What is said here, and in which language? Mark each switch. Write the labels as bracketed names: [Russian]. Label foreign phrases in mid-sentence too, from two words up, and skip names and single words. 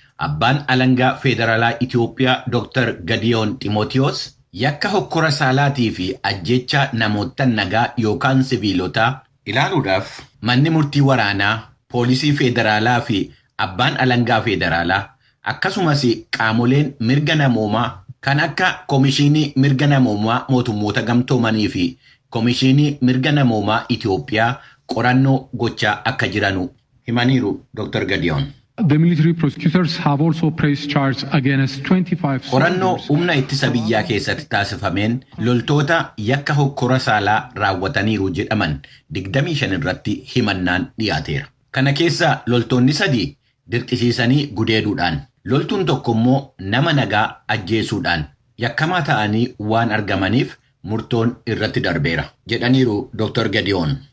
[Oromo] Abbaan alangaa federaalaa Itoophiyaa Doktor Gadiyoon Ximootiyoos yakka hokkora saalaatii fi ajjecha namoota nagaa yookaan siviilotaa ilaaluudhaaf manni murtii waraanaa, poolisii federaalaa fi abbaan alangaa federaalaa akkasumas qaamoleen mirga namoomaa kan akka Komishinii Mirga Namoomaa Mootummoota Gamtoomanii fi Komishinii Mirga Namoomaa Itoophiyaa qorannoo gochaa akka jiranu himaniiru Doktor Gadiyoon. [English] The military prosecutors have also pressed charge against twenty-five Qorannoo soldiers. [Oromo] humna ittisa biyyaa keessatti taasifameen loltoota yakka hokkora saalaa raawwataniiru jedhaman digdamii shan irratti himannaan dhiyaateera. Kana keessa loltoonni sadii dirqisiisanii gudeeduudhaan, loltuun tokko immoo nama nagaa ajjeesuudhaan yakkamaa ta'anii waan argamaniif murtoon irratti darbeera jedhaniiru Doktor Gadiyoon.